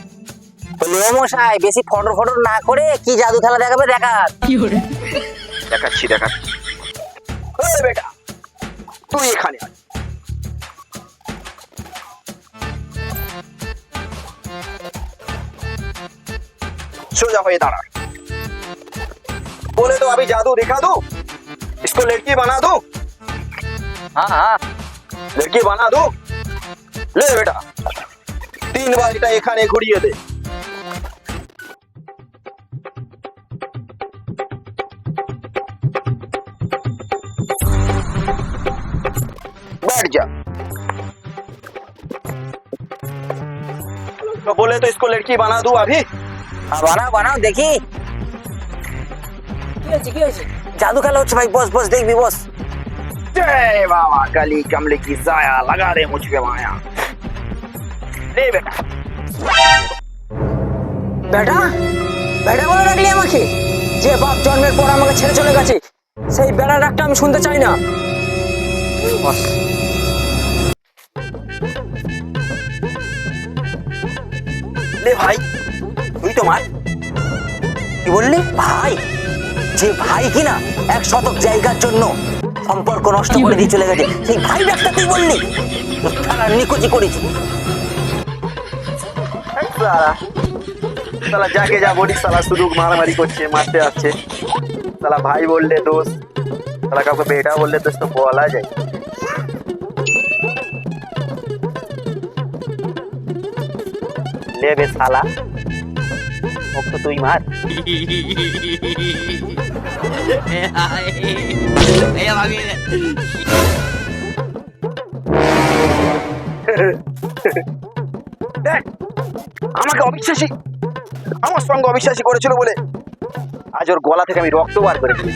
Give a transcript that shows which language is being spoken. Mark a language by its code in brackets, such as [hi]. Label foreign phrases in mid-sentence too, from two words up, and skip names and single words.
[bn] মশাই, বেশি ফটর ফটর না করে কি জাদু খেলা দেখাবে দেখাচ্ছি দেখাচ্ছি। বেটা, তুই এখানে আয়। সোজা হয়ে দাঁড়া। [hi] बोले तो अभी जादू दिखा दूं, इसको लड़की बना दूं? हाँ हाँ, लड़की बना दूं? ले बेटा, 3 बार এটা এখানে ঘুরিয়ে দে। बैठ जा। तो बोले तो इसको लड़की बना दूं अभी? [bn] বানাও বানাও দেখি। কি হয়েছে? জাদু খেলা হচ্ছে ভাই, বস বস দেখবি বস। [hi] जय बाबा काली कमले की साया, लगा दे मुझ पे माया। ले बेटा। [bn] বেটা বেটা বলে রাখলি আমাকে? যে বাপ জন্মের পর আমাকে ছেড়ে চলে গেছে, সেই বেড়া ডাকটা আমি শুনতে চাই না। বস। [hi] ले भाई, [bn] তুই তো মার। কি বললি ভাই? যে ভাই কিনা 1 শতক জায়গার জন্য সম্পর্ক নষ্ট করে দিয়ে চলে গেছে, সেই ভাই ডাকটা তুই বললি? তারা নিকুচি করেছি। সালা সালা যাকে যা বলি সালা শুধু মারামারি করছে, মারতে আসছে। সালা ভাই বললে দোষ, সালা কাউকে বেটা বললে দোষ তো বলা যায়। [hi] ले बे साला, तो [bn] তুই মার। দেখ, আমাকে অবিশ্বাসী, আমার সঙ্গে অবিশ্বাসী করেছিল বলে আজ ওর গলা থেকে আমি রক্ত বার করে দিয়েছি।